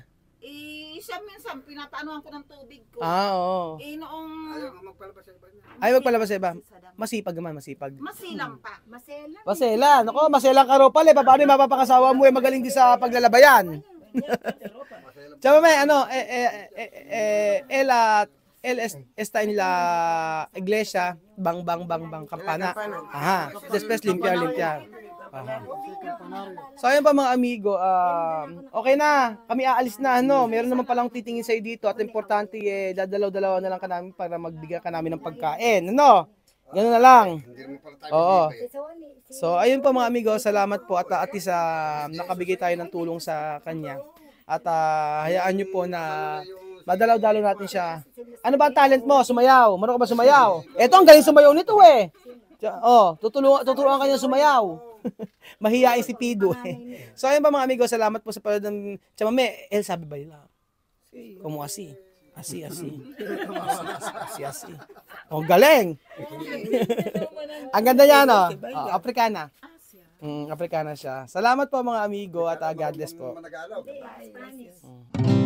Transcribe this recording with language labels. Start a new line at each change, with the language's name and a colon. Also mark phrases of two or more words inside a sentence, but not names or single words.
Filipino: Siya minsan, pinapaanoan ko ng tubig ko. Oo. Noong... Ayaw nga magpalabas sa iba niya. Ay, magpalabas sa iba. Masipag naman, masipag. Masilang pa. Masela. Maselan. Ako, maselan ka ro pala. Paano yung mapapangasawa mo magaling din sa paglalabayan? Tsaka may,
Spanish: está en la iglesia, bang, kampana. Después limpiar.
Filipino: So ayun pa mga amigo, okay na, kami aalis na meron naman palang titingin sa'yo dito at importante dadalaw-dalawa na lang ka namin para magbigay ka namin ng pagkain, Ganun na lang. Oo. So ayun pa mga amigo, salamat po at least nakabigay tayo ng tulong sa kanya. At hayaan nyo po na madalaw-dalaw natin siya. Ano ba ang talent mo? Sumayaw. Marunong ka ba sumayaw? Eto, ang galing sumayaw nito eh. Tutulungan ka niya sumayaw. Mahihain si Pido eh. So ayun pa mga amigo, salamat po sa panood ng Chamame. Sabi ba yun?
Spanish: Como así. Así.
Filipino: Oh, galing. Ang ganda niya, Afrikana. Afrikana siya. Salamat po mga amigo at
English: God bless
Filipino: po. Managalaw. Spanish.